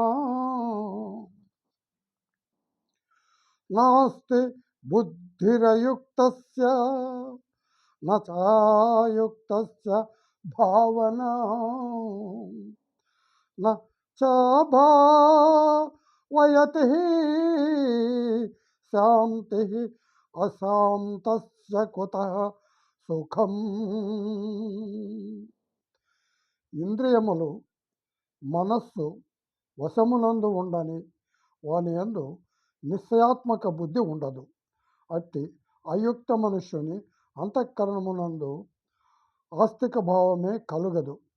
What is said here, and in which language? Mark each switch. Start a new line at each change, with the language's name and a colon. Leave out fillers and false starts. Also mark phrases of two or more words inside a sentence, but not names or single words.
Sanskrit: नास्ति बुद्धिरयुक्तस्य न चायुक्तस्य भावना न चाभावयति शान्तिः అశాంతస్య కుతః సుఖం.
Telugu: ఇంద్రియములు మనస్సు వశమునందు ఉండని వాని యందు నిశ్చయాత్మక బుద్ధి ఉండదు. అట్టి అయుక్త మనుష్యుని అంతఃకరణమునందు ఆస్తిక భావమే కలుగదు.